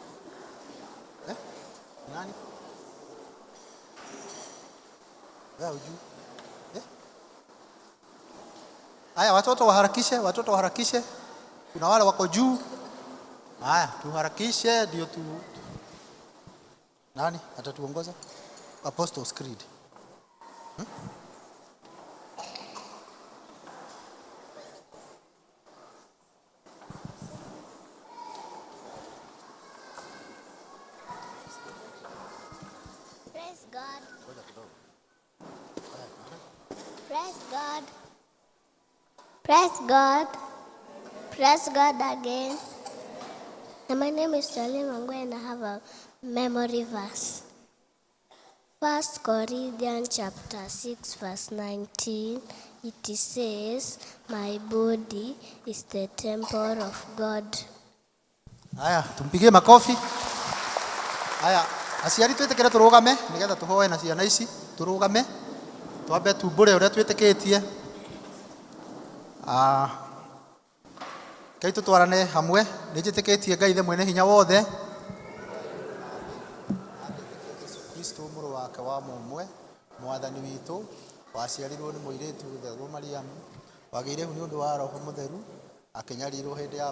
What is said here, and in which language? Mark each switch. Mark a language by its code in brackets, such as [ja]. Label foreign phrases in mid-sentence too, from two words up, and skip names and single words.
[sw] Nani? Wewe ujui? Haya, watoto waharakishe. Kuna wale wako juu. Haya, tuharakishe ndio tu. Nani atatuongoza? [en] Apostles' Creed. Praise God. Praise God. Praise God. Praise God again. And my name is Charlie Mangwe and I have a memory verse. 1 Corinthians chapter 6 verse 19. It says, my body is the temple of God. [sw] Haya, tumpigie makofi. Haya, [ki] aciari twĩtĩkĩre tũrũgame nĩgetha tũhoe na ciana ici. Tũrũgame. Twambe tumbũre ũrĩa twĩtĩkĩtie. Kai tutwarane hamwe. Nĩnjĩtĩkĩtie Ngai ithe mwene hinya wothe. Kristo mũrũ wake wa mũmwe, mwathani witũ, waciarirwo nĩ mũirĩtu gũtherwo Mariamu, wagĩire hu nĩ ũndũ wa Roho Mũtheru, akĩnyarirwo hĩndĩ ya